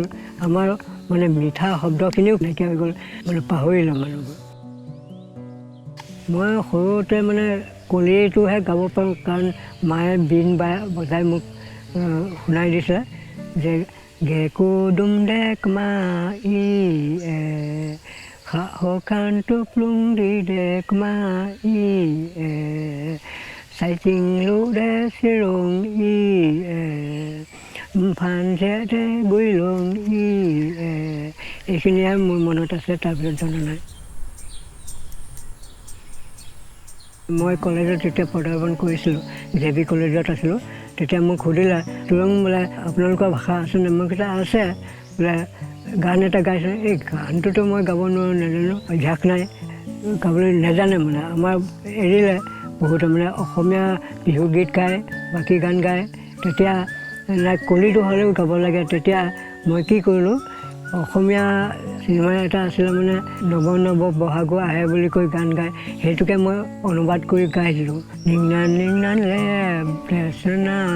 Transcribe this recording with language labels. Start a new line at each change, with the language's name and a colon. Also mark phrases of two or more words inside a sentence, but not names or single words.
Assamese: আমাৰ মানে মিঠা শব্দখিনিও নাইকিয়া হৈ গ'ল, মানে পাহৰিলোঁ মানুহবোৰ। মই সৰুতে মানে কলিটোহে গাব পাৰোঁ, কাৰণ মায়ে বীণ বজাই মোক শুনাই দিছে যে
Karbi: গেকো দুম দেক মা ই Hokan to plung di dek ma i sai ching lu de sirong i phan se de gui long i
Assamese: এইখিনি মোৰ মনত আছে তাৰপিছত জনা নাই মই কলেজত যেতিয়া পদাৰ্পণ কৰিছিলোঁ জেবি কলেজত আছিলোঁ তেতিয়া মোক সুধিলে তুৰং বোলে আপোনালোকৰ ভাষা আছেনে মই কৈছোঁ আছে বোলে গান এটা গাইছে এই গানটোতো মই গাব নোৱাৰোঁ নাজানো অভ্যাস নাই গাবলৈ নাজানে মানে আমাৰ এৰিলে বহুতে মানে অসমীয়া বিহু গীত গায় বাকী গান গায় তেতিয়া কলিটো হ'লেও গাব লাগে তেতিয়া মই কি কৰিলোঁ অসমীয়া চিনেমা এটা আছিলে মানে নৱ নৱ বহাগো আহে বুলি কৈ গান গায় সেইটোকে মই অনুবাদ কৰি গাই দিলোঁ
Karbi: নিংনা নিংনা লে প্ৰেচনা